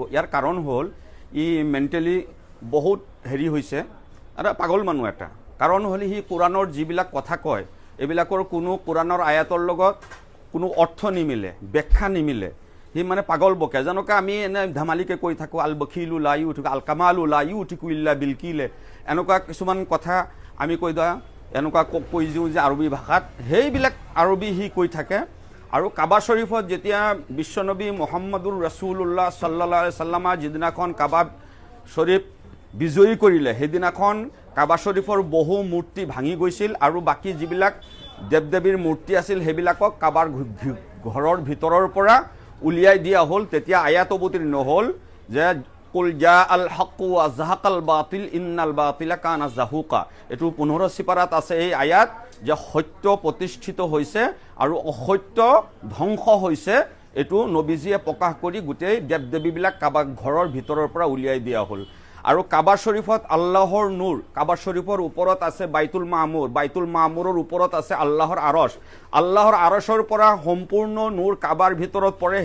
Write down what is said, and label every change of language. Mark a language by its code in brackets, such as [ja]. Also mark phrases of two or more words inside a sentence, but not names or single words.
[as] ইয়াৰ কাৰণ হ'ল ই মেণ্টেলি বহুত হেৰি হৈছে, এটা পাগল মানুহ এটা। কাৰণ হ'ল সি কোৰাণৰ যিবিলাক কথা কয় এইবিলাকৰ কোনো কোৰাণৰ আয়াতৰ লগত কোনো অৰ্থ নিমিলে, ব্যাখ্যা নিমিলে। সি মানে পাগল বকে, যেনেকৈ আমি এনে ধেমালিকে কৈ থাকোঁ আল বখিলু লা ইউটিকু আল কামালু লা ইউটিকু ইল্লা বিলকিলে, এনেকুৱা কিছুমান কথা আমি কৈ দিওঁ, এনেকুৱা কৈ দিওঁ যে আৰবী ভাষাত, সেইবিলাক আৰবী সি কৈ থাকে। আৰু কাবা শ্বৰীফত যেতিয়া বিশ্বনবী [ar] محمد رسول الله صلى الله عليه وسلم [as] যিদিনাখন কাবা শ্বৰীফ বিজয়ী কৰিলে সেইদিনাখন কাবা শ্বৰীফৰ বহু মূৰ্তি ভাঙি গৈছিল, আৰু বাকী যিবিলাক দেৱ দেৱীৰ মূৰ্তি আছিল সেইবিলাকক কাবাৰ ঘৰৰ ভিতৰৰ পৰা উলিয়াই দিয়া হ'ল। তেতিয়া আয়াত অৱতীৰ্ণ হ'ল যে [ar] قل جاء الحق وزهق الباطل إن الباطل كان زهوقا. [as] এইটো 15 সিপাৰাত আছে এই আয়াত, যে সত্য প্ৰতিষ্ঠিত হৈছে আৰু অসত্য ধ্বংস হৈছে। এইটো নবীজীয়ে প্ৰকাশ কৰি গোটেই দেৱ দেৱীবিলাক কাবা ঘৰৰ ভিতৰৰ পৰা উলিয়াই দিয়া হ'ল। আৰু কাবা শ্বৰীফত আল্লাহৰ নূৰ, কাবা শ্বৰীফৰ ওপৰত আছে বাইতুল মামুৰ, বাইতুল মামুৰৰ ওপৰত আছে আল্লাহৰ আৰশ, আল্লাহৰ আৰশৰ পৰা সম্পূৰ্ণ নূৰ কাবাৰ ভিতৰত পৰে।